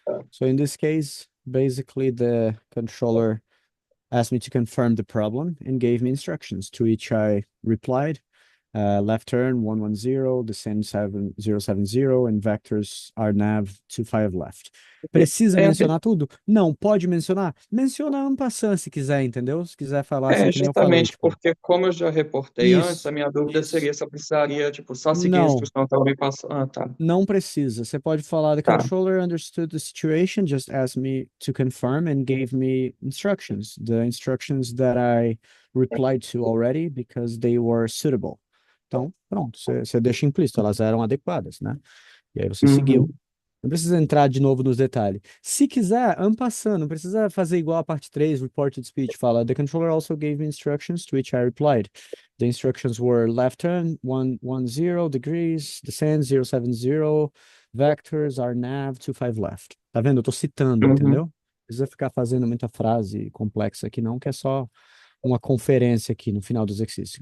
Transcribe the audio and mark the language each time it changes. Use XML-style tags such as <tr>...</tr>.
<en>So in this case, basically the controller asked me to confirm the problem and gave me instructions, to which I replied, left turn 110, descend 070, and vectors RNAV 25 left.</en> <pt>Precisa mencionar tudo? Não, pode mencionar? Menciona en passant se quiser, entendeu? Se quiser falar assim, que nem eu falei, Justamente tipo, porque como eu já reportei Isso, antes, a minha dúvida isso. seria se eu precisaria, tipo, só seguir a Não. instrução que ela me passou. Ah, tá. Não precisa. Você pode falar, the Tá.</pt> <en>controller understood the situation, just asked me to confirm and gave me instructions. The instructions that I replied to already because they were suitable.</en> <pt>Então, pronto, você deixa implícito, elas eram adequadas, né? E aí você seguiu. Não precisa entrar de novo nos detalhes. Se quiser, en passant, não precisa fazer igual a parte 3, reported speech, fala,</pt> <en>the controller also gave me instructions, to which I replied. The instructions were left turn, 110 degrees, descend 070, vectors are nav 25 left.</en> <pt>Tá vendo? Eu tô citando, entendeu? Não precisa ficar fazendo muita frase complexa aqui não, que é só uma conferência aqui no final do exercício.</pt>